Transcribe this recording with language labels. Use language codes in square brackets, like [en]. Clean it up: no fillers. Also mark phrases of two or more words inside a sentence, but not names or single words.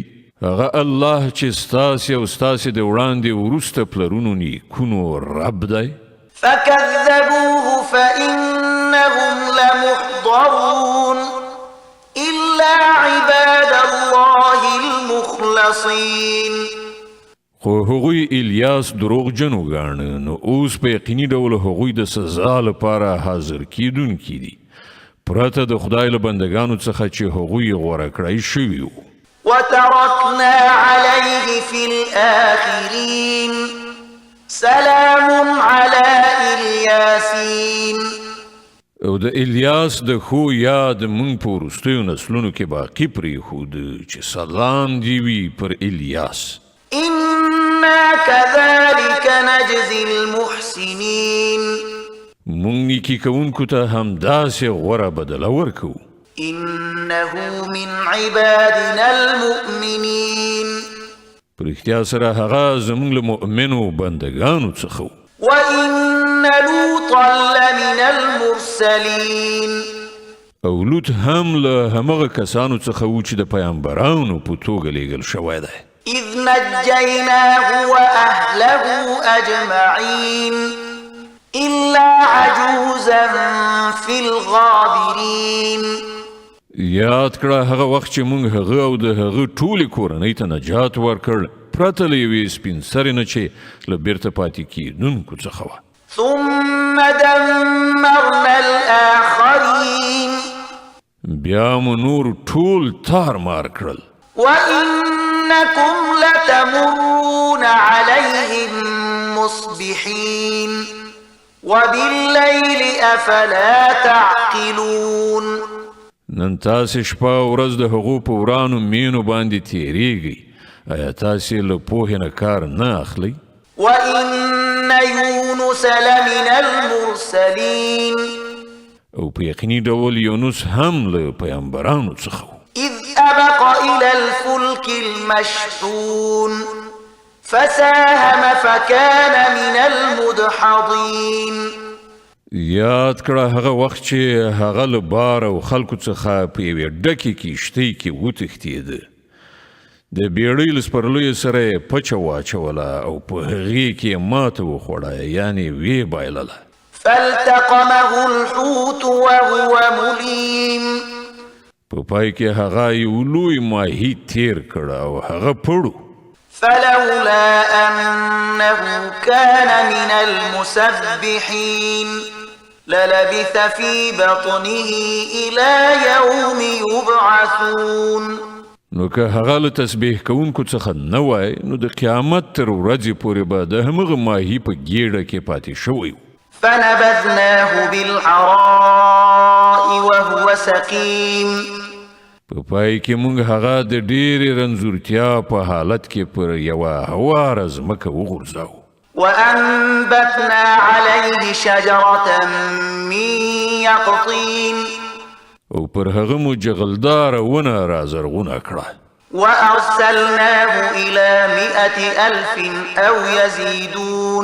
[ps] هغه الله چې ستاسې او ستاسې د وړاندې وروسته پلرونو نیکونو رب دی. [ar] فكذبوه فإنهم لمحضرون إلا عباد الله المخلصين. [ps] خو هغوی الیاس دروغجن وګاڼه نو اوس په یقیني ډول هغوی د سزا لپاره حاضر کیدونکي دي پرته د خدای له بندګانو څخه چې هغوی غوره کړی شوي وو. [ar] وتركنا عليه في الآخرين سلام على الياسين. [ps] او د الیاس د ښو یاد موږ په وروستیو نسلونو کې باقي پرېښود چې سلام دې وي پر الیاس. [ar] إنا كذلك نجزي المحسنين. [ps] موږ نیکي کوونکو ته همداسې غوره بدله ورکوو. [ar] إنه من عبادنا المؤمنين. [ps] په رښتیا سره هغه زموږ له مؤمنو بندګانو څخه و. [ar] وإن لوطا لمن المرسلين. [ps] او لوط هم له همغه کسانو څخه و چې د پیغمبرانو په توګه لیږل شوی دی. [ar] إذ نجيناه وأهله أجمعين إلا عجوزا في الغابرين. [ps] یاد کړه هغه وخت چې موږ هغه او د هغه ټولې کورنۍ ته نجات ورکړ پرته له یوې سپین سرې نه چې له بیرته پاتې کېدونکو څخه وه. [ar] ثم دمرنا الآخرين. [ps] بیا مو نور ټول تار مار کړل. [ar] وإنكم لتمرون عليهم مصبحين وبالليل أفلا تعقلون. [ps] نن تاسې شپه او ورځ د هغو په ورانو مینو باندې تېرېږئ. آیا تاسې له پوهې نه کار نه اخلئ؟ [ar] وإن يونس لمن المرسلين. [ps] او په یقیني ډول یونس هم له پیغمبرانو څخه و. [ar] إذ أبق إلى الفلك المشحون فساهم فكان من المدحضين. [ps] یاد کړه هغه وخت چې هغه له بار او خلکو څخه په یوې ډکې کښتۍ کې وتښتېده. د بیړۍ له سپرلیو سره یې پچه واچوله او په هغې کې یې ماته وخوړه یعنې ویې بایلله. [ar] فالتقمه الحوت وهو مليم [ps] په پای کې هغه یو لوی ماهي تیر کړ او هغه پړو [ar] فلولا أنه كان من المسبحين للبث في بطنه إلى يوم يبعثون [ps] نو که هغه له تسبیح کوونکو څخه نه وای نو د قیامت تر ورځې پورې به د همغه ماهي په ګیډه کې پاتې شوی و [ar] فنبذناه بالعراء وهو سقيم [ps] په پای کې موږ هغه د ډېرې رنځورتیا په حالت کې پر یوه هواره ځمکه وغورځاوو [ar] وأنبتنا عليه شجرة من يقطين [ps] او پر هغه مو جغلداره ونه رازرغونه کړه [ar] وأرسلناه إلى 100,000 أو يزيدون